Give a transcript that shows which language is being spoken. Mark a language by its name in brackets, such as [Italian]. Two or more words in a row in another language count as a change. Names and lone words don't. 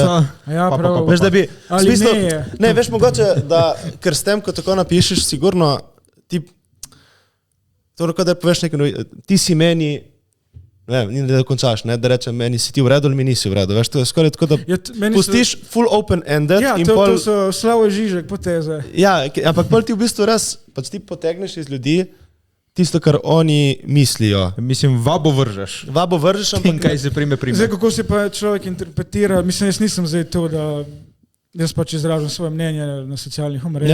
[Slovenian] Ja, prav. Veš, da bi... Ali smislu, ne je. Ne, veš, mogoče, da, ker s tem, ko tako napišeš, sigurno ti... To lahko, da poveš nekaj, ti si meni... Ne, ni da končaš, ne, da rečem, meni si ti v redu ali mi nisi v redu. Veš, to je skoraj tako, da pustiš [English] full open-ended. [Slovenian] Ja, in to pol... so Slavoj Žižek poteze. Ja, ampak pol ti v bistvu res, pač ti potegneš iz ljudi tisto, kar oni mislijo. Mislim, vabo vržeš. Vabo vržeš, ampak... In kaj se prime. Zdaj, kako si pa človek interpretira, mislim, jaz nisem zdaj to, da jaz pač izražam svoje mnenje na socialnih omrežjih.